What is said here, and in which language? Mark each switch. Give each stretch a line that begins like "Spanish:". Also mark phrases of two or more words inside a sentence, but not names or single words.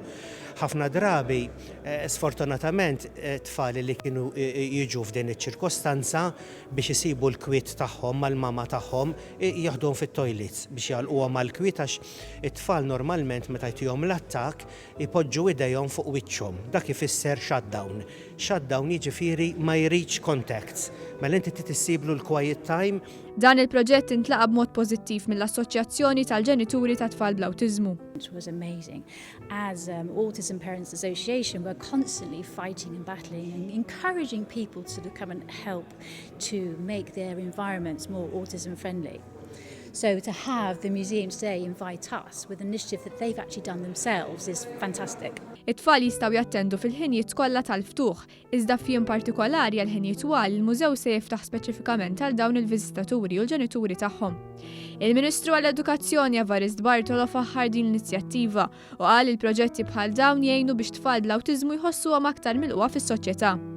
Maltese: Ħafna drabi, sfortunatament, tfal li kienu jiġu f'din iċ-ċirkostanza biex isibu l-kwiet tagħhom mal-mama tagħhom jaħduhom fit-toilets biex jalquhom mal-kwiet għax it-tfal normalment meta jtihom l-attakk ipoġġu idejhom fuq wiċċhom. Dak ifisser shutdown. Shutdown jiġifieri ma jridx contacts. Mela inti tissiblu l-
English: quiet time.
Maltese: Dan il-proġett intlaqa b'mod pożittiv mill-Assoċjazzjoni tal-Ġenituri ta' tfal bl-awtiżmu.
English: It was amazing. As Autism Parents Association, we're constantly fighting and battling and encouraging people to come and help to make their environments more autism friendly. So to have the museum today invite us with an initiative that they've actually done themselves is fantastic.
Maltese: It-tfal jistgħu jattendu fil-ħinijiet kollha tal-ftuħ, iżda f'jiem partikolari għal ħinijiet twal il-mużew se jiftaħ speċifikament għal dawn il-viżitaturi u l-ġenituri tagħhom. Il-Ministru għall-Edukazzjoni Evarist Bartolo faħħar din l-inizjattiva u qal il-proġetti bħal dawn jgħinu biex tfal bl-awtiżmu jħossuhom aktar milquha fis-soċjetà.